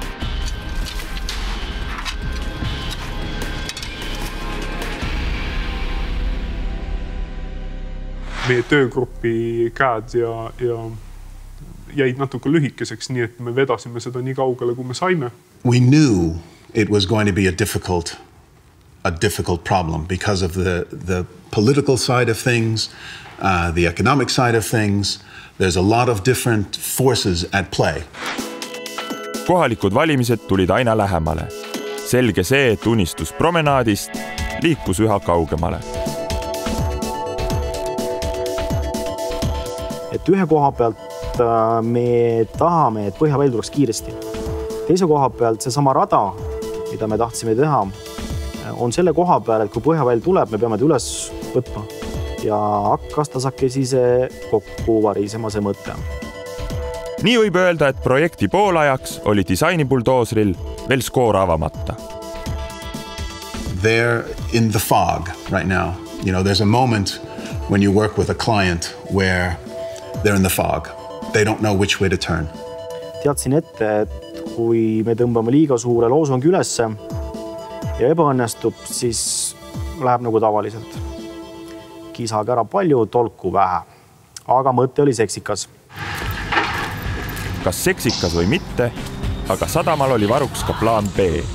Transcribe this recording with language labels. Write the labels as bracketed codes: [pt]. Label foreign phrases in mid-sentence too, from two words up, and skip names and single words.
[et] Meie töögruppi käed ja jäid natuke lühikeseks, nii et me vedasime seda nii kaugele, kui me saime. [en] We knew it was going to be a difficult problem because of the political side of things, the economic side of things. There's a lot of different forces at play. [et] Kohalikud valimised tulid aina lähemale. Selge see, et unistus promenaadist liikus üha kaugemale. Et ühe koha pealt me tahame, et põhjaväil tuleks kiiresti. Teise koha pealt see sama rada, mida me tahtsime teha, on selle koha peal, et kui põhjaväil tuleb, me peame ta üles võtma. Ja hakkas tasakesi see kokku varisema see mõte. Nii võib öelda, et projekti poolajaks oli disainibuldoosril veel skoor avamata. [en] They're in the fog right now. There's a moment when you work with a client where they're in the fog. They don't know which way to turn. [et] Teadsin ette, et kui me tõmbame liiga suure loosongi ülesse ja ebaõnnestub, siis läheb nagu tavaliselt. Kiisage ära palju, tolku vähe. Aga mõte oli seksikas. Kas seksikas või mitte, aga sadamal oli varuks ka plaan B.